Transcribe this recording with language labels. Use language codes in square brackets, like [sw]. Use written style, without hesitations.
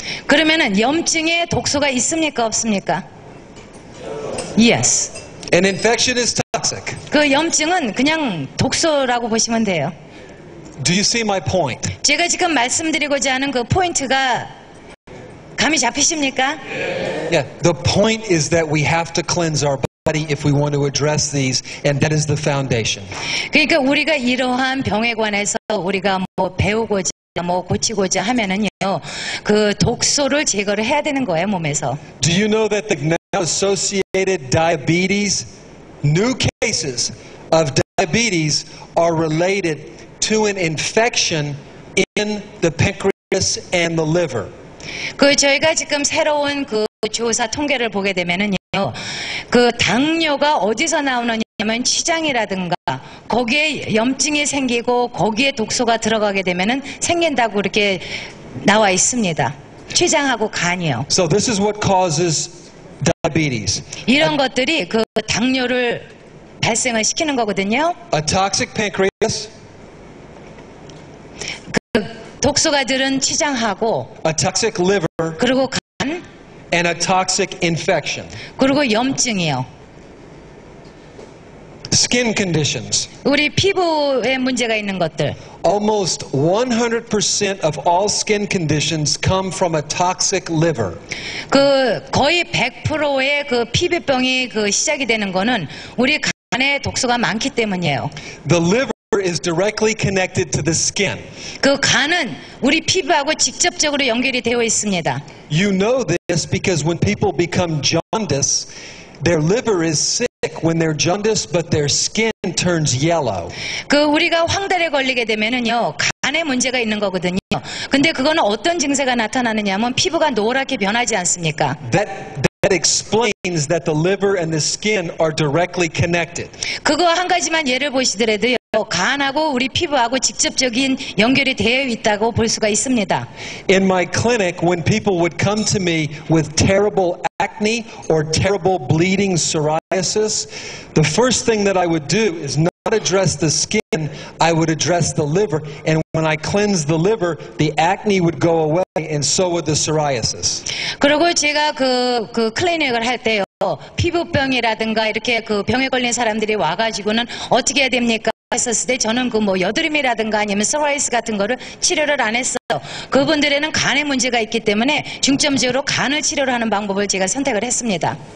[ko] 그러면은 염증에 독소가 있습니까 없습니까? [en] Yes. An infection is toxic. [ko] 그 염증은 그냥 독소라고 보시면 돼요. [en] Do you see my point? [ko] 제가 지금 말씀드리고자 하는 그 포인트가 감이 잡히십니까? [en] Yeah. The point is that we have to cleanse our body if we want to address these, and that is the foundation. [ko] 그러니까 우리가 이러한 병에 관해서 우리가 뭐 배우고자 뭐 고치고자 하면은요, 그 독소를 제거를 해야 되는 거예요, 몸에서. [en] Do you know that the now associated diabetes, new cases of diabetes are related to an infection in the pancreas and the liver? [ko] 그 저희가 지금 새로운 그 조사 통계를 보게 되면은요, 그 당뇨가 어디서 나오느냐면 췌장이라든가 거기에 염증이 생기고 거기에 독소가 들어가게 되면은 생긴다고 이렇게 나와 있습니다. 췌장하고 간이요. [en] So this is what causes diabetes. [ko] 이런 것들이 그 당뇨를 발생을 시키는 거거든요. [en] A toxic pancreas, [ko] 독소가 들은 췌장하고 [en] a toxic liver, [ko] 그리고 간 [en] and a toxic infection. [ko] 그리고 염증이요. [en] Skin conditions. [ko] 우리 피부에 문제가 있는 것들. [en] Almost 100% of all skin conditions come from a toxic liver. [ko] 그 거의 100%의 그 피부병이 그 시작이 되는 거는 우리 간에 독소가 많기 때문이에요. [en] The liver is directly connected to the skin. [ko] 그 간은 우리 피부하고 직접적으로 연결이 되어 있습니다. [en] You know this because when people become jaundiced, their liver is sick when they're jaundiced, but their skin turns yellow. [ko] 그 우리가 황달에 걸리게 되면은요, 간에 문제가 있는 거거든요. 근데 그거는 어떤 증세가 나타나느냐면 피부가 노랗게 변하지 않습니까? [en] That explains that the liver and the skin are directly connected. [ko] 그거 한 가지만 예를 보시더라도요, 간하고 우리 피부하고 직접적인 연결이 되어 있다고 볼 수가 있습니다. [en] In my clinic, when people would come to me with terrible acne or terrible bleeding psoriasis, the first thing that I would do is not address the skin, I would address the liver. And when I cleansed the liver, the acne would go away, and so would the psoriasis. [ko] 그리고 제가 그 클리닉을 할 때요, 피부병이라든가 이렇게 그 병에 걸린 사람들이 와가지고는 어떻게 해야 됩니까? 했었을 때 저는 그 뭐 여드름이라든가 아니면 소라이스 같은 거를 치료를 안 했어요. 그분들에는 간에 문제가 있기 때문에 중점적으로 간을 치료를 하는 방법을 제가 선택을 했습니다.